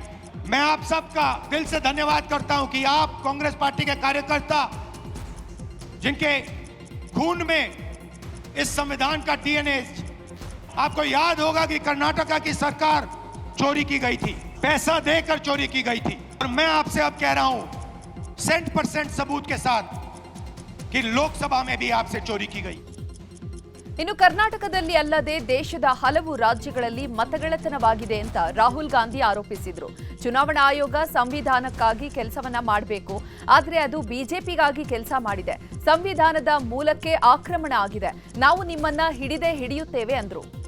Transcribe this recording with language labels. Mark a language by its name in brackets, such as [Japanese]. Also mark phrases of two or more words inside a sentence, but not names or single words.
[Hindi] मैं आप सबका दिल से धन्यवाद करता हूं कि आप कांग्रेस पार्टी के कार्यकर्ता जिनके खून में इस संविधान का डीएनए, आपको याद होगा कि कर्नाटका की सरकार चोरी की गई थी, पैसा देकर चोरी की गई थी। और मैं आपसे अब कह रहा हूं 100% सबूत के साथ कि लोकसभा में भी आपसे चोरी की गई। [Kannada] ಇನ್ನು ಕರ್ನಾಟಕದಲ್ಲಿ ಅಲ್ಲದೆ ದೇಶದ ಹಲವು ರಾಜ್ಯಗಳಲ್ಲಿ ಮತಗಳ್ಳತನವಾಗಿದೆ ಅಂತ ರಾಹುಲ್ ಗಾಂಧಿ ಆರೋಪಿಸಿದ್ರು. ಚುನಾವಣಾ ಆಯೋಗ ಸಂವಿಧಾನಕ್ಕಾಗಿ ಕೆಲಸವನ್ನ ಮಾಡಬೇಕು, ಆದರೆ ಅದು ಬಿಜೆಪಿಗಾಗಿ ಕೆಲಸ ಮಾಡಿದೆ. ಸಂವಿಧಾನದ ಮೂಲಕ್ಕೆ ಆಕ್ರಮಣ ಆಗಿದೆ. ನಾವು ನಿಮ್ಮನ್ನ ಹಿಡಿದೇ ಹಿಡಿಯುತ್ತೇವೆ ಅಂದ್ರು.